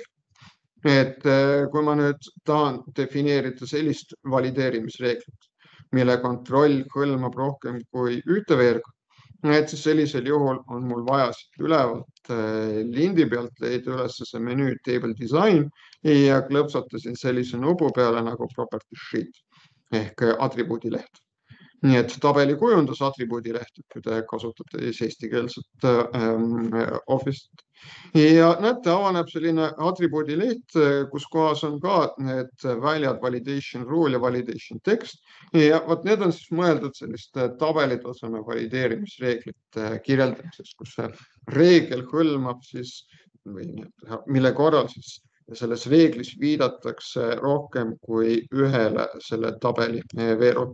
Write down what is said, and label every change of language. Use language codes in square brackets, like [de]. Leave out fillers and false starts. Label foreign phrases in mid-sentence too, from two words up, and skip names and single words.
[et] Et kui ma nüüd tahan defineerida sellist valideerimisreeglit, mille kontroll hõlmab rohkem kui ühte veergu, et siis sellisel juhul on mul vaja siit ülevalt lindi pealt leida üles see menüü [en] table design [et] ja klõpsata siin sellise nubu peale nagu [en] property sheet [et] ehk atribuudileht. Nii et tabeli kujundus atribuudileht, kui te kasutate eestikeelset Office'it. Ja näete, avaneb selline atribuudileht, kus kohas on ka need väljad [en] validation rule [et] ja [en] validation text. [et] Ja vot need on siis mõeldud selliste tabelitaseme valideerimisreeglite kirjeldamiseks, kus see reegel hõlmab siis, mille korral siis selles reeglis viidatakse rohkem kui ühele selle tabeli veerule.